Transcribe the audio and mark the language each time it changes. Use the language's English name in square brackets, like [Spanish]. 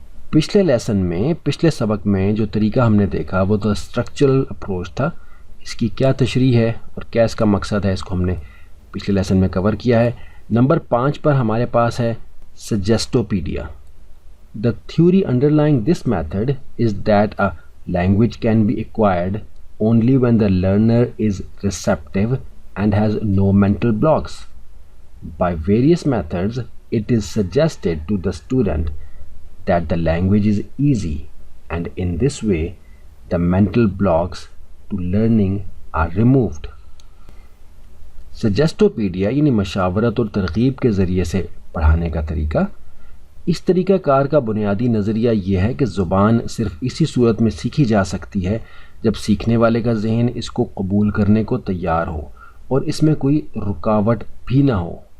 [Urdu] پچھلے لیسن میں، پچھلے سبق میں جو طریقہ ہم نے دیکھا وہ دا اسٹرکچرل اپروچ تھا. اس کی کیا تشریح ہے اور کیا اس کا مقصد ہے، اس کو ہم نے پچھلے لیسن میں کور کیا ہے. نمبر 5 پر ہمارے پاس ہے سجیسٹوپیڈیا. [English] The theory underlying this method is that a language can be acquired only when the learner is receptive and has no mental blocks. By various methods, it is suggested to the student that the language is easy, and in this way, the mental blocks to learning are removed. [Urdu] سجیسٹوپیڈیا یعنی مشاورت اور ترغیب کے ذریعے سے پڑھانے کا طریقہ. اس طریقہ کار کا بنیادی نظریہ یہ ہے کہ زبان صرف اسی صورت میں سیکھی جا سکتی ہے جب سیکھنے والے کا ذہن اس کو قبول کرنے کو تیار ہو اور اس میں کوئی رکاوٹ بھی نہ ہو.